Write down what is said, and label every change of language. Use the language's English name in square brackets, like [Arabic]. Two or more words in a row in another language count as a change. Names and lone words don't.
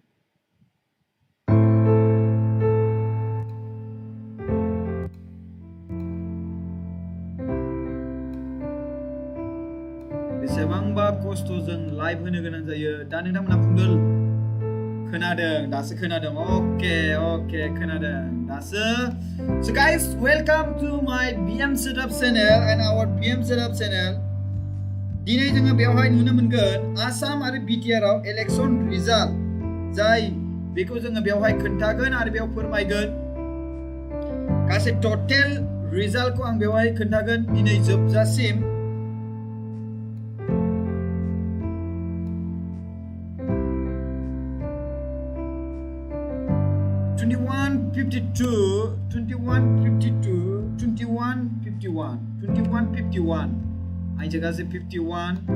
[Bodo] बेसेबांबा खस्थ'जों लाइभ होनो गोनां जायो दा नोंथांमोना बुंदों खोनादों दासो खोनादों ओके खोनादों दासो [English] so guys welcome to my BM setup channel [Bodo] and our BM setup channel दिनै जोङो बेवहाय नुनो मोनगोन आसाम आरो BTR आव [English] election result [Bodo] जाय बेखौ जोङो बेवहाय खोन्थागोन आरो बेयाव फोरमायगोन गासै [English] total result [Bodo] आं बेवहाय खोन्थागोन दिनै जोबजासिम 2151 आं गासै 51